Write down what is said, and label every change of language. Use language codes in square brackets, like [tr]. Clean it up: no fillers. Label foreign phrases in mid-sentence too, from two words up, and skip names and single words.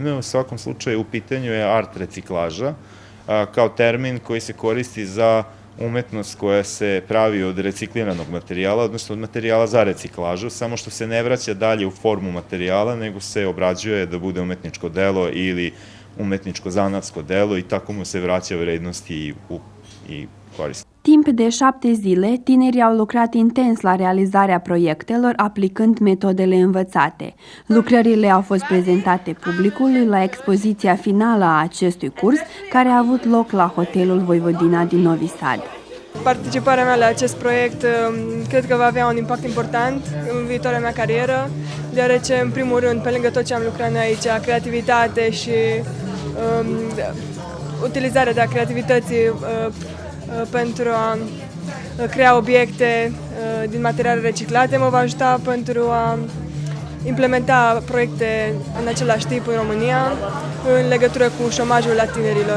[sr] U svakom slučaju u pitanju je art reciklaža, kao termin koji se koristi za umetnost koja se pravi od recikliranog materijala, odnosno od materijala za reciklažu, samo što se ne vraća dalje u formu materijala, nego se obrađuje da bude umetničko delo ili umetničko-zanatsko delo i tako mu se vraća vrednosti i koristi. [ro] Timp de 7 zile, tinerii au lucrat intens la realizarea proiectelor, aplicând metodele învățate. Lucrările au fost prezentate publicului la expoziția finală a acestui curs, care a avut loc la Hotelul Voivodina din Novi Sad. Participarea mea la acest proiect cred că va avea un impact important în viitoarea mea carieră, deoarece, în primul rând, pe lângă tot ce am lucrat noi aici, creativitate și utilizarea creativității pentru a crea obiecte din materiale reciclate mă va ajuta pentru a implementa proiecte în același timp în România în legătură cu șomajul la tinerilor.